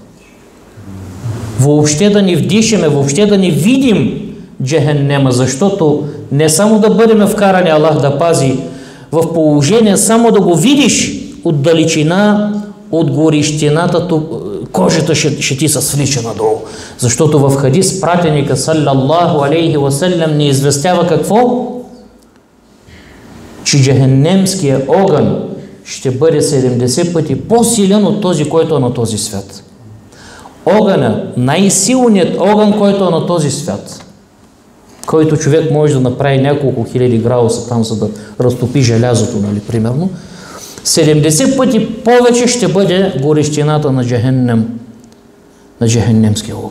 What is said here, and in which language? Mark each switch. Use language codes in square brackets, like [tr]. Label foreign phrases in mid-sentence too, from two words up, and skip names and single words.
[bg] Въобще да ни вдишаме, въобще да ни видим Джехеннема, защото не само да бъдем вкарани, Аллах да пази, в положение само да го видиш от далечина, от горещината, кожата ще ти се свлича надолу. Защото в хадис пратеника [ar] صلى الله عليه وسلم [bg] ни известява какво? Че джехеннемския огън ще бъде 70 пъти по-силен от този, който е на този свят. Огъна, най-силният огън, който е на този свят, който човек може да направи няколко хиляди градуса там, за да разтопи желязото, нали, примерно, 70 пъти повече ще бъде горещината на Джехеннем, на джехеннемския огън.